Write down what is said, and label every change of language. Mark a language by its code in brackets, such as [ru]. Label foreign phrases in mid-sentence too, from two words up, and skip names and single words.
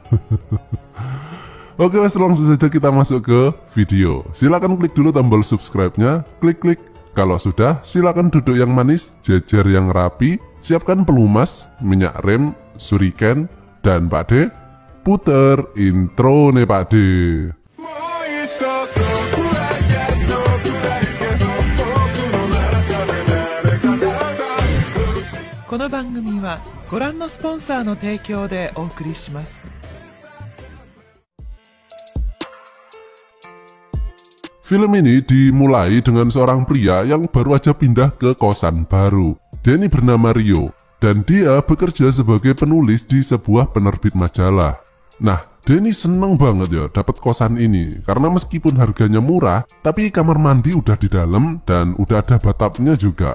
[id] Oke wes, langsung saja kita masuk ke video. Silahkan klik dulu tombol subscribe-nya, klik. Kalau sudah, silakan duduk yang manis, jejer yang rapi, siapkan pelumas, minyak rem, suriken, dan Pak De puter intro nih Pak De. [ja] この番組はご覧のスポンサーの提供でお送りします。 [id] Film ini dimulai dengan seorang pria yang baru aja pindah ke kosan baru. Dia ini bernama Rio, dan dia bekerja sebagai penulis di sebuah penerbit majalah. Nah, dia ini seneng banget ya dapat kosan ini, karena meskipun harganya murah, tapi kamar mandi udah di dalam dan udah ada bathtubnya juga.